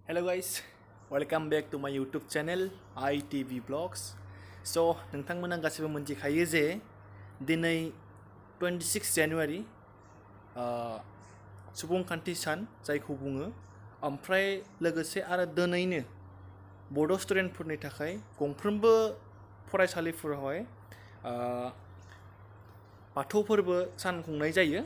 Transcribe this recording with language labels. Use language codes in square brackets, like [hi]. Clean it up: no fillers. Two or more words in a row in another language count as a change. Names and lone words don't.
[en] guys, welcome back to my YouTube channel ITB VLOGS. [brx] So नोंथांमोना गासिबो मोनथिखायो जे दिनै 26 January सुबुंखान्थि सान जायखौ बुङो ओमफ्राय लोगोसे आरो दिनैनो बड' स्टुडेन्टफोरनि थाखाय गंफ्रोमबो फरायसालिफोरावहाय बाथौ फोरबो सान खुंनाय जायो।